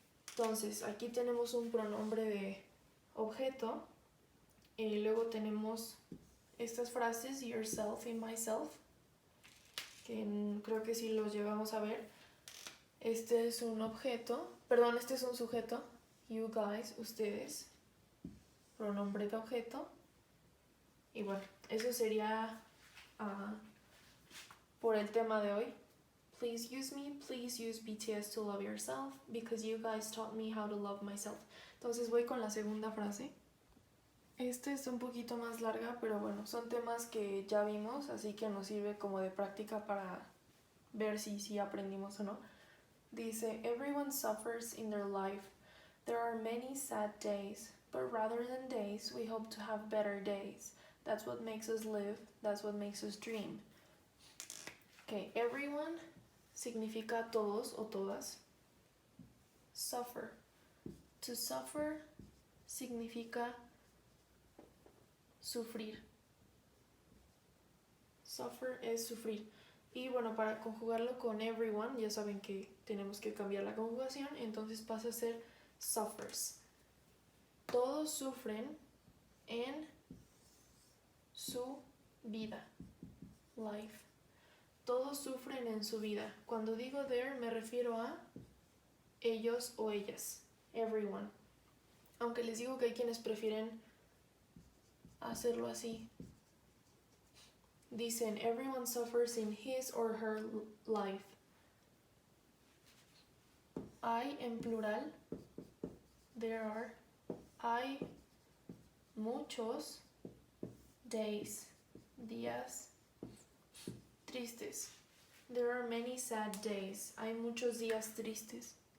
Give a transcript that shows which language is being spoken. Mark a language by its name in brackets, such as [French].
[Spanish] Entonces, aquí tenemos un pronombre de objeto y luego tenemos estas frases, yourself y myself, que creo que sí los llegamos a ver. Este es un objeto, este es un sujeto, you guys, ustedes, pronombre de objeto. Y bueno, eso sería por el tema de hoy. [English] Please use me, please use BTS to love yourself, because you guys taught me how to love myself. [Spanish] Entonces voy con la segunda frase. Esta es un poquito más larga, pero bueno, son temas que ya vimos, así que nos sirve como de práctica para ver si aprendimos o no. [English] Dice, everyone suffers in their life. There are many sad days, but rather than days, we hope to have better days. That's what makes us live, that's what makes us dream. [Spanish] Okay, everyone significa todos o todas. Suffer. To suffer significa sufrir. Suffer es sufrir. Y bueno, para conjugarlo con everyone, ya saben que tenemos que cambiar la conjugación, entonces pasa a ser suffers. Todos sufren en su vida. Life. todos sufren en su vida. Cuando digo there me refiero a ellos o ellas, everyone. Aunque les digo que hay quienes prefieren hacerlo así. [English] Dicen, everyone suffers in his or her life. [Spanish] Hay en plural, there are, hay muchos days, días tristes. [English] There are many sad days. Hay muchos días tristes.